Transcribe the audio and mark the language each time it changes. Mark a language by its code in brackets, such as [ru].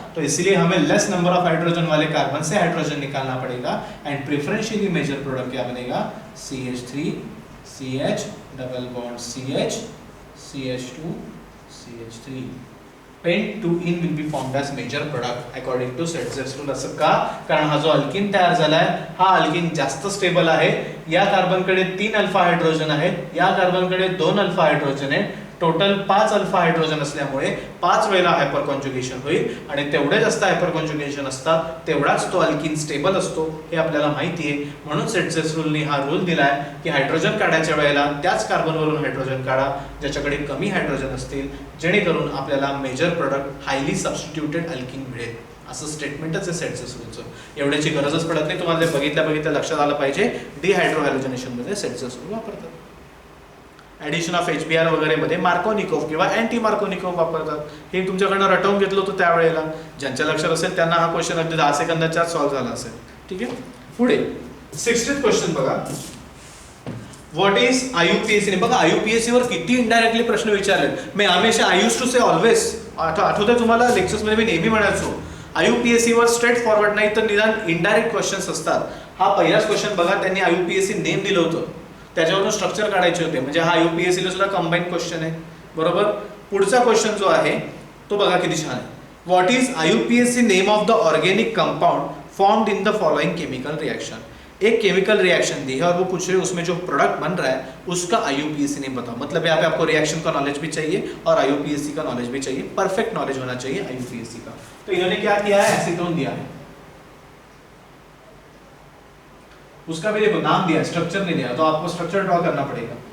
[hi] तो इसलिए हमें लेस नंबर ऑफ हाइड्रोजन वाले कार्बन से हाइड्रोजन निकालना पड़ेगा एंड प्रेफरेंशियली मेजर प्रोडक्ट क्या बनेगा, CH3 CH double bond CH CH2 CH3 [en] Pent2ene will be formed as major product according to Setzeff's rule। [mr] असं का, कारण हा जो अल्किन तयार झालाय हा अल्किन जास्त स्टेबल आहे। या कार्बनकडे 3 अल्फा हायड्रोजन आहेत, या कार्बनकडे 2 अल्फा हायड्रोजन आहे, टोटल 5 अल्फा हायड्रोजन असल्यामुळे 5 वेळेला हायपर कॉन्जुगेशन होईल आणि तेवढे जास्त हायपर कॉन्जुगेशन असतात तेवढाच तो अल्किन स्टेबल असतो, हे आपल्याला माहिती आहे। म्हणून सेटजेफ रूलने हा रूल दिलाय की हायड्रोजन काढायच्या वेळेला त्याच कार्बनवरून हायड्रोजन काढा ज्याच्याकडे कमी हायड्रोजन असतील, जेणेकरून आपल्याला major product highly substituted alkene मिळेल। असं स्टेटमेंटच आहे सेटजेफ रूलचं, एवढ्याची गरजच पडत नाही। तुम्हाला बघितल्या लक्षात आलं पाहिजे डिहायड्रो हॅलोजनेशन मध्ये सेटजेफ रूल वापरतात। ऍडिशन ऑफ HBr वगैरे मध्ये मार्कोनिकोव्ह किंवा अँटी मार्कोनिकोव्ह वापरतात। हे तुमच्याकडनं रटवून घेतलं होतं त्यावेळेला, ज्यांच्या लक्षात असेल त्यांना हा क्वेश्चन अगदी 10 सेकंदाच्या सॉल्व्ह झाला असेल। ठीक आहे, पुढे 60th क्वेश्चन बघा, [en] What is IUPAC। [mr] बघा IUPAC वर किती इनडायरेक्टली प्रश्न विचारले। मी हमेशा [en] I used to say always, [mr] आठवतंय तुम्हाला लेक्चर्स मध्ये मी नेहमी म्हणायचो IUPAC वर स्ट्रेट फॉरवर्ड नाही तर निदान इनडायरेक्ट क्वेश्चन्स असतात। हा पहिलाच क्वेश्चन बघा, त्यांनी IUPAC नेम दिलं होतं, त्याच्यावरून स्ट्रक्चर काढायचे होते, म्हणजे हा IUPAC ला सुद्धा कंबाईन क्वेश्चन आहे, बरोबर। पुढचा क्वेश्चन जो आहे तो बघा किती छान आहे, [en] What is IUPAC name of the organic compound formed in the following chemical reaction. [hi] एक केमिकल रिएक्शन दी है और वो पूछ रहे उसमें जो प्रोडक्ट बन रहा है उसका IUPAC नेम बताओ। मतलब यहाँ पे आपको रिएक्शन का नॉलेज भी चाहिए और IUPAC का नॉलेज भी चाहिए, परफेक्ट नॉलेज होना चाहिए IUPAC का। तो इन्होंने क्या किया है, एसीटोन दिया है, उसका भी देखो नाम दिया, स्ट्रक्चर नहीं दिया, तो आपको स्ट्रक्चर ड्रॉ करना पड़ेगा।